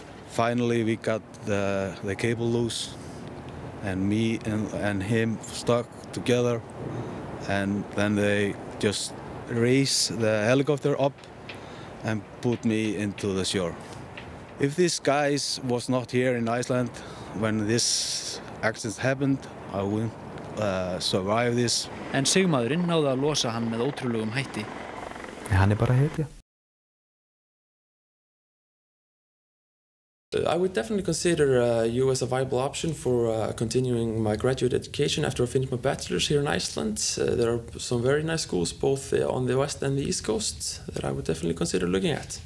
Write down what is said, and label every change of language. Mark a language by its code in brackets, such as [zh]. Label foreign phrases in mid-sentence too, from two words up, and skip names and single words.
[en] Finally, we got the cable loose, and me and him stuck together, and then they just raised the helicopter up and put me into the shore. If this guy was not here in Iceland when this accident happened, I wouldn't survive this. [is] En sigmaðurinn náði að losa hann með ótrúlegum hætti. Hann bara hetja. [en] I would definitely consider US a viable option for continuing my graduate education after I finish my bachelor's here in Iceland. There are some very nice schools both on the west and the east coast that I would definitely consider looking at.